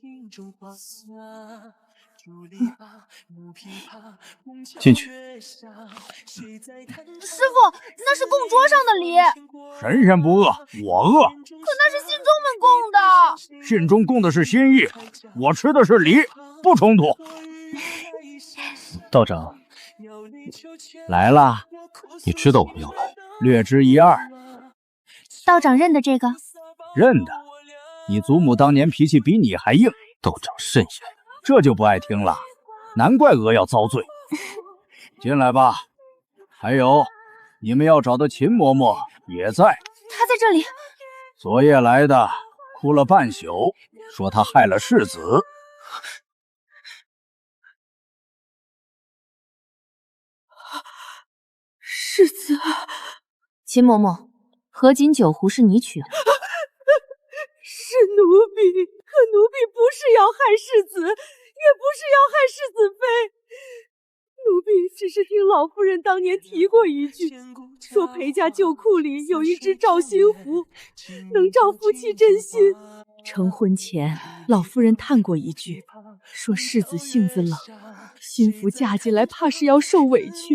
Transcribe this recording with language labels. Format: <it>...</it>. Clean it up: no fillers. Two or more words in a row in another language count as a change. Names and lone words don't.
<zh>進去。師傅，那是供桌上的禮。神仙不餓，我餓。可那是信中們供的。信中供的是心意，我吃的是禮，不衝突。道長來了，你知道我們要來？略知一二。道長認得這個？認得。你祖母當年脾氣比你還硬。道長慎言。這就不愛聽了，難怪娥要遭罪。進來吧。還有，你們要找的秦嬷嬷也在。她在這裡。昨夜來的，哭了半宿，說她害了世子。世子。秦嬷嬷，合卺酒壶是你取了？是奴婢，可奴婢不是要害世子，也不是要害世子妃。奴婢只是聽老夫人當年提過一句，說裴家舊庫裡有一隻照心壺，能照夫妻真心。成婚前，老夫人嘆過一句，說世子性子冷，新婦嫁進來怕是要受委屈。</zh>